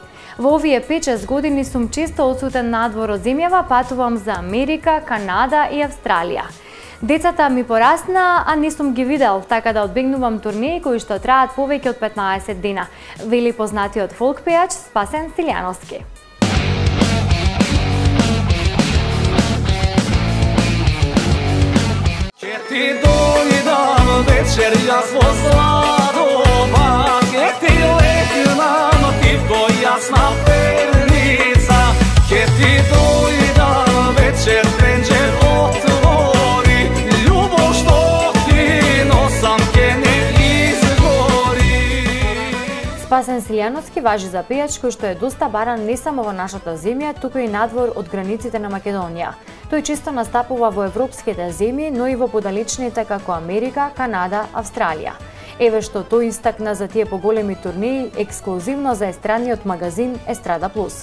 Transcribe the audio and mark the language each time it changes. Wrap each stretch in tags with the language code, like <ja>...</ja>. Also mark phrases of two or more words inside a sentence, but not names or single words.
<mk>Во овие 5-6 години сум често отсутен надвор од земјава, патувам за Америка, Канада и Австралија. Децата ми порасна, а не сум ги видел, така да одбегнувам турнеи кои што траат повеќе од 15 дена, вели познатиот фолк пејач Спасен Стилјановски. Ти дојдам вечер, јаз во сладома, гдје ти летна мотивко, јасна перница. Гдје ти дојдам вечер, пенџер отвори, љубав што ти носам, ке не изгори. Спасен Стилјановски важи за пејач кој што е доста баран не само во нашата земја, туку и надвор од границите на Македонија. Тој често настапува во европските земји, но и во подалечните како Америка, Канада, Австралија. Еве што тој истакна за тие поголеми турнеи ексклузивно за естрадниот магазин Естрада Плюс.</mk>